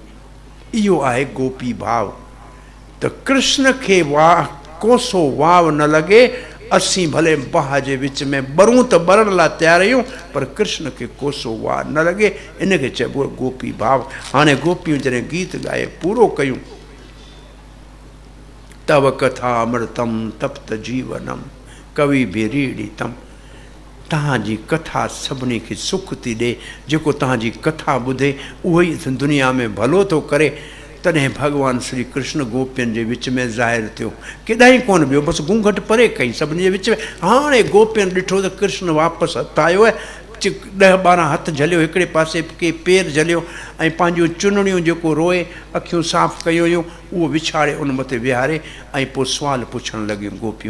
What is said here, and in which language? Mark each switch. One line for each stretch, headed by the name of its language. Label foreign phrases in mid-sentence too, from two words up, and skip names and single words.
Sindhi: इहो आहे गोपी भाव। त कृष्ण खे कोसो वाव न लॻे, असीं भले बाह जे विच में ॿरूं त ॿरण लाइ तयारु आहियूं, पर कृष्ण खे कोसो वाव न लॻे, इनखे चइबो आहे गोपी भाव। हाणे गोपियूं जॾहिं गीत ॻाए पूरो कयूं,
Sanskrit: तव कथा अमृतम तप्त जीवनम कवि बिरीड़ितम।
Sindhi: तव्हांजी कथा सभिनी खे सुख थी ॾे, जेको तव्हांजी कथा ॿुधे उहो ई दुनिया में भलो थो करे। तॾहिं भॻवानु श्री कृष्ण गोपियुनि जे विच में ज़ाहिर थियो। केॾांहुं कोन वियो, बसि घूंघट परे कई सभिनी जे विच में। हाणे गोपियुनि ॾिठो त कृष्ण वापसि हथु आयो आहे, 10-12 हथ झलियो, हिकिड़े पासे के पेर झलियो ऐं पंहिंजूं चुनड़ियूं जेको रोए, अखियूं साफ़ कयूं हुयूं, उहो विछाड़े उन मथे विहारे ऐं पोइ सुवाल पुछणु लॻियूं गोपियूं।